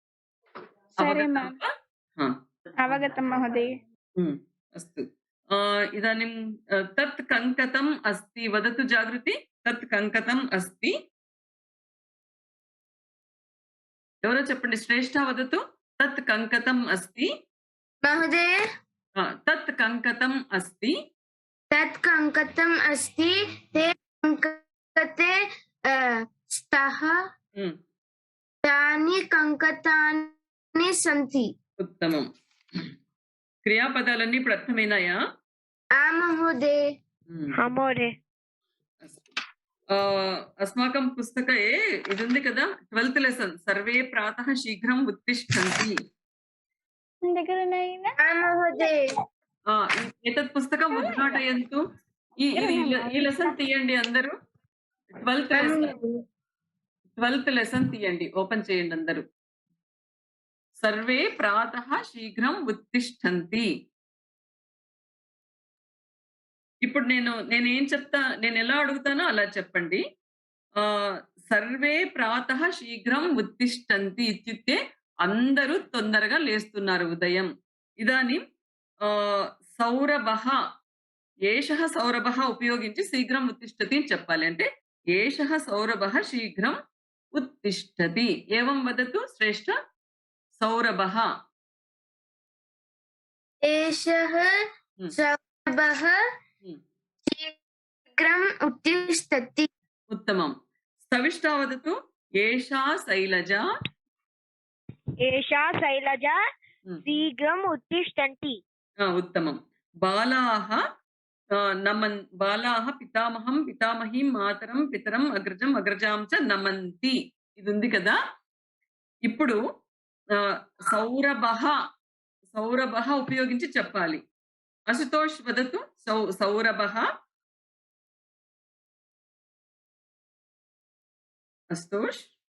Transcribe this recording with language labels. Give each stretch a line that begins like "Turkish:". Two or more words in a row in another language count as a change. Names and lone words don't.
Sanskrit: అవగతం మహోదయ. అస్తు. ఇదాनीं తత్ కంకతం అస్తి. వదతు జాగృతి. తత్ కంకతం అస్తి.
Telugu: ఎవరో చెప్పండి.
Sanskrit: శ్రేష్ఠ వదతు. తత్ కంకతం అస్తి. महोदय తత్ కంకతం అస్తి. तत् कंकतम् अस्ति ते कंकते स्तः तानि कंकतानि सन्ति.
Telugu: ఉత్తమం. క్రియాపదాలన్నీ ఇప్పుడు అర్థమైనాయా?
Sanskrit: महोदय. महोदय अस्माकं पुस्तके
Telugu: ఇది ఉంది కదా. 12th లెసన్.
Sanskrit: సర్వే ప్రాతః శీఘ్రం ఉత్తిష్టంతి. महोदय एतत् पुस्तकम् उद्घाटयन्तु.
Telugu: ఈ లెసన్ తీయండి అందరూ. 12th లెసన్ తీయండి. ఓపెన్ చేయండి అందరూ.
Sanskrit: సర్వే ప్రాతః శీఘ్రం ఉత్తిష్టంతి.
Telugu: ఇప్పుడు నేనేం చెప్తా, నేను ఎలా అడుగుతానో అలా చెప్పండి.
Sanskrit: సర్వే ప్రాతః శీఘ్రం ఉత్తిష్టంతి ఇత్యుక్తే
Telugu: అందరూ తొందరగా లేస్తున్నారు ఉదయం.
Sanskrit: ఇదానీ సౌరభః, ఏషః సౌరభః ఉపయోగించి శీఘ్రం ఉత్తిష్టతి
Telugu: అని చెప్పాలి.
Sanskrit: అంటే ఏషః సౌరభః శీఘ్రం ఉత్తిష్టతి. ఏవం వదతు శ్రేష్ఠ. సౌరభః. एषः सौरभः शीघ्रम् उत्तिष्ठति. उत्तमं. स्तविष्ठा वदतु. एषा शैलजा. एषा शैलजा शीघ्रम् उत्तिष्ठन्ति. उत्तमं। बालाः బాలాః పితామహం పితామహీం మాతరం పితరం అగ్రజం అగ్రజాం చ నమంతి.
Telugu: ఇది ఉంది కదా. ఇప్పుడు సౌరభః సౌరభః ఉపయోగించి చెప్పాలి.
Sanskrit: అశుతోష్ వదతు. సౌరభః. అశుతోష్.